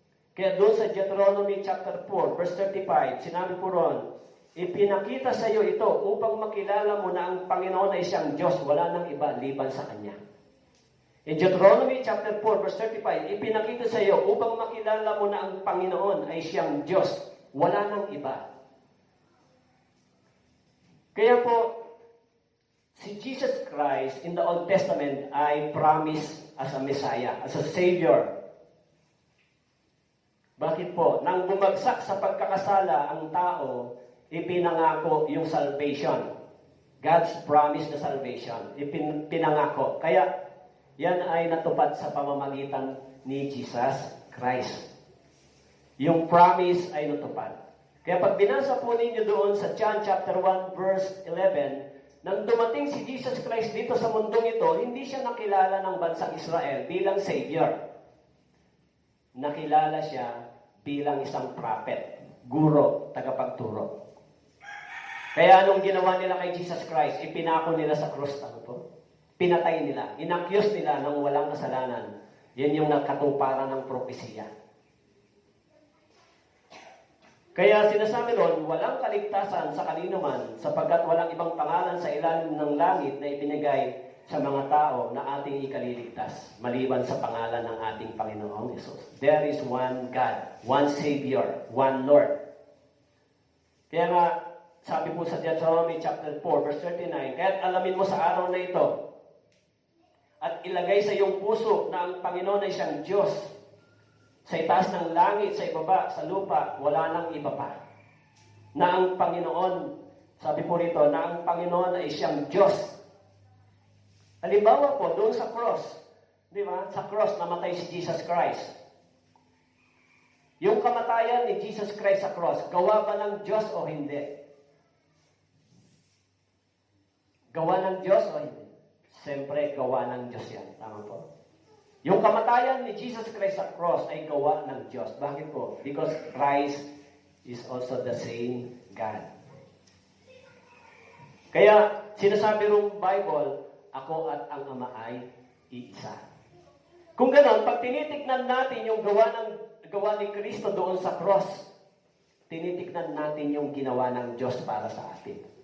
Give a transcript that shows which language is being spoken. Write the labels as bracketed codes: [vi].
[tl] Kaya doon sa Deuteronomy chapter 4, verse 35, sinabi po ron, ipinakita sa iyo ito upang makilala mo na ang Panginoon ay siyang Diyos, wala nang iba liban sa Kanya. [en] In Deuteronomy chapter 4, verse 35, [tl] ipinakita sa iyo upang makilala mo na ang Panginoon ay siyang Diyos, wala nang iba. Kaya po, [en] si Jesus Christ in the Old Testament ay promised as a Messiah, as a Savior. [tl] Bakit po? Nang bumagsak sa pagkakasala ang tao, ipinangako yung salvation. [en] God's promise [tl] na salvation. Pinangako. Kaya, yan ay natupad sa pamamagitan ni Jesus Christ. Yung promise ay natupad. Kaya pag binasa po ninyo doon sa John chapter 1 verse 11, nang dumating si Jesus Christ dito sa mundong ito, hindi siya nakilala ng bansang Israel bilang Savior. Nakilala siya bilang isang prophet, guro, tagapagturo. Kaya anong ginawa nila kay Jesus Christ? Ipinako nila sa krus. Pinatay nila. Inaccuse nila ng walang kasalanan. Yan yung nagkatuparan ng propesiya. Kaya sinasabi doon, walang kaligtasan sa kanino man, sapagkat walang ibang pangalan sa ilalim ng langit na ibinigay sa mga tao na ating ikaliligtas, maliban sa pangalan ng ating Panginoong Hesus. [en] There is one God, one Savior, one Lord. [tl] Kaya nga, sabi po sa Deuteronomy chapter 4, verse 39, kaya't alamin mo sa araw na ito, at ilagay sa iyong puso na ang Panginoon ay siyang Diyos. Sa itaas ng langit, sa ibaba, sa lupa, wala nang iba pa. Na ang Panginoon, sabi po rito, na ang Panginoon ay siyang Diyos. Halimbawa po, doon sa cross, di ba? Sa cross, namatay si Jesus Christ. Yung kamatayan ni Jesus Christ sa cross, gawa ba ng Diyos o hindi? Gawa ng Diyos o hindi? Siyempre, gawa ng Diyos yan. Tama po? Yung kamatayan ni Jesus Christ sa cross ay gawa ng Diyos. Bakit po? [en] Because Christ is also the same God. [tl] Kaya, sinasabi ng Bible, ako at ang Ama ay iisa. Kung ganoon, pag tinitignan natin yung gawa ni Kristo doon sa cross, tinitignan natin yung ginawa ng Diyos para sa atin.